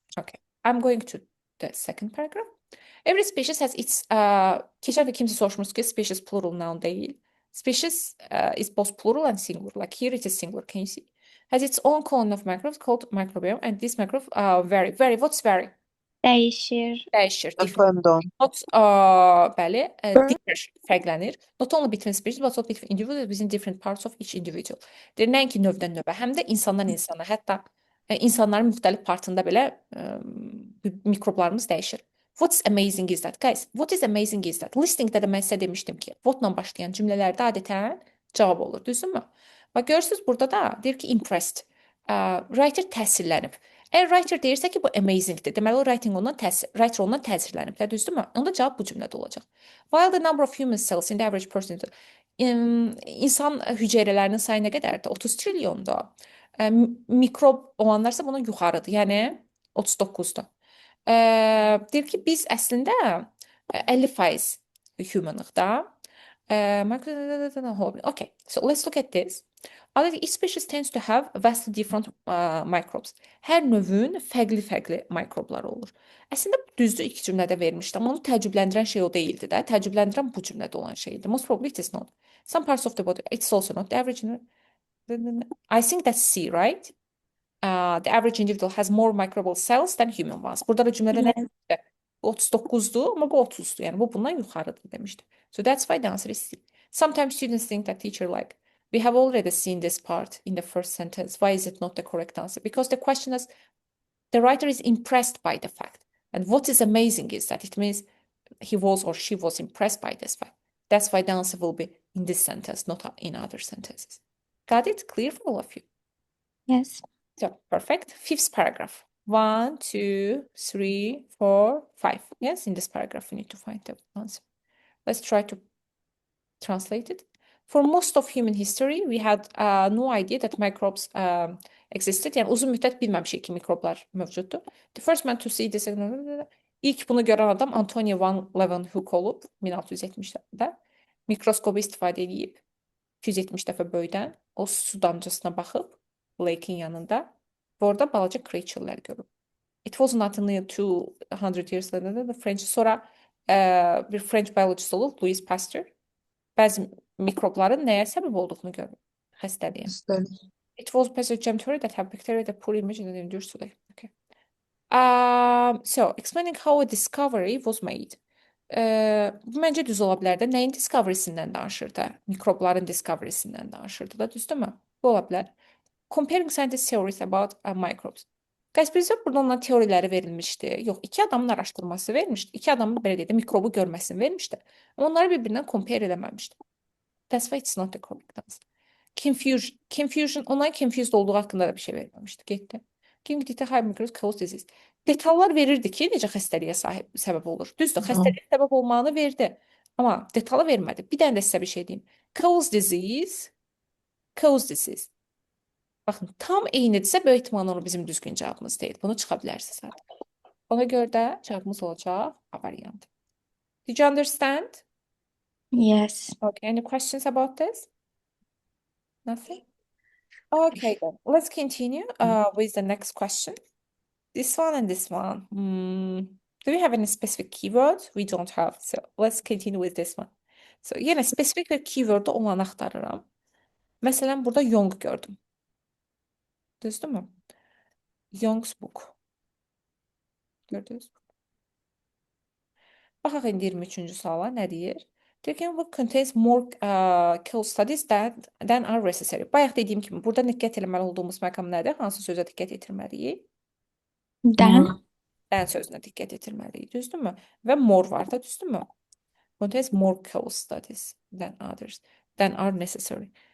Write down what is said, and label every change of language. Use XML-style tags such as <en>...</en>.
<en>Okay, I'm going to the second paragraph. Every species has its</en> <az>keçən də kimsə soruşmuş ki,</az> <en>species plural noun</en> <tr>değil.</tr> <en>Species is both plural and singular. Like here it is singular, can you see? Has its own colony of microbes called microbiome, and this microbe vary. What's vary?</en> <tr>Değişir.</tr> <az>Dəyişir, different.</az> <en>Depend on.</en> <az>Not, bəli, differ, fərqlənir.</az> <en>Not only between species, but also between individuals within different parts of each individual.</en> <az>Deyir, nəinki növdən növə, həm də insandan insana, hətta insanların müxtəlif partında belə mikroblarımız dəyişir.</az> <en>What's amazing is that, guys, what is amazing is that,</en> <az>listingdə də mən sizə demişdim ki, whatla başlayan cümlələrdə adətən cavab olur, düzdürmü? Bax görürsüz burada da deyir ki impressed. Writer təsirlənib. Əgər writer deyirsə ki, bu amazingdir, deməli o writer ondan təsirlənib də, düzdürmü? Onda cavab bu cümlədə olacaq.</az> <en>While the number of human cells in the average person</en> <az>insan hüceyrələrinin sayı nə qədərdir? 30 trilyonda. Mikrob olanlarsa bunun yuxarıdır. Yəni 39-dur. Deyir ki, biz əslində 50% humanıq da.</az> <en>Okay, so let's look at this. Each species tends to have vastly different microbes.</en> <az>Hər növün fərqli-fərqli mikrobları olur. Əslində düzdür iki cümlədə vermişdim. Onu təəccübləndirən şey o deyildi də. Təəccübləndirən bu cümlədə olan şeydir.</az> <en>Most probably it is not. Some parts of the body, it's also not the average. I think that's C, right? The average individual has more microbial cells than human ones.</en> <az>Burada da cümlədə nə demişdi?</az> <tr>39'du ama bu 30'du. Yani bu bundan yukarıdır demişti.</tr> <en>So that's why the answer is C. Sometimes students think that teacher like, we have already seen this part in the first sentence. Why is it not the correct answer? Because the question is, the writer is impressed by the fact. And what is amazing is that it means he was or she was impressed by this fact. That's why the answer will be in this sentence, not in other sentences. Got it? Clear for all of you? Yes. So, perfect. Fifth paragraph. 1, 2, 3, 4, 5. Yes, in this paragraph, we need to find the answer. Let's try to translate it. For most of human history, we had no idea that microbes existed.</en> <az>Yəni uzun müddət bilməmişik ki, mikroblar mövcuddur.</az> <en>The first man to see this,</en> <az>ilk bunu görən adam Antonio van Leeuwenhoek olub 1670-də. Mikroskobu istifadə edib 270 dəfə böyüdən o su damcısına baxıb lake'in yanında və orada balaca creature'lər görüb.</az> <en>It was not until 200 years later the French</en> <az>sonra bir French biologist olub Louis Pasteur bəzi mikrobların nəyə səbəb olduğunu görüb. Xəstəliyə.</az> <en>It was Pasteur that have bacteria that poor image and endures today. Okay. So explaining how a discovery was made.</en> <az>Bu məncə düz ola bilər də. Nəyin discovery'sindən danışır da? Mikrobların discovery'sindən danışırdı da, düzdürmü? Bu ola bilər.</az> <en>Comparing scientific theories about microbes. Guys,</en> <az>bizə burada onların teoriləri verilmişdi. Yox, iki adamın araşdırması vermişdi. İki adamın belə deyək də mikrobu görməsini vermişdi. Amma onları bir-birindən compare eləməmişdi.</az> <en>That's why it's not the correct answer.</en> <az>Confusion, onların confused olduğu haqqında da bir şey verməmişdi. Getdi. Kim dedikdə</az> <en>high microbes cause disease.</en> <az>Detallar verirdi ki, necə xəstəliyə səbəb olur. Düzdür, xəstəliyə səbəb olmağını verdi. Amma detalı vermədi. Bir dənə də sizə bir şey deyim. Cause disease. Baxın, tam eynidirsə, böyük ehtimalle onu bizim düzgün cavabımız deyil. Bunu çıxa bilərsiniz artıq. Ona görə də cavabımız olacaq A variantı.</az> <en>Did you understand? Yes. Okay, any questions about this? Nothing? Okay, then. Let's continue with the next question. This one and this one. Do we have any specific keywords? We don't have. So let's continue with this one.</en> <az>So yenə spesifik bir keyword'u olanı axtarıram. Məsələn, burada young gördüm. Düzdürmü? Young's book. Gördünüz mü? Baxaq indi 23-cü suala nə deyir?</az> <en>The book contains more case studies than are necessary.</en> <az>Bayaq dediyim kimi, burada diqqət etməli olduğumuz məqam nədir? Hansı sözə diqqət etməliyik? Dan. Dən sözünə diqqət etməliyik, düzdürmü? Və more var da, düzdürmü?</az> <en>Contains more case studies than others, than are necessary.</en>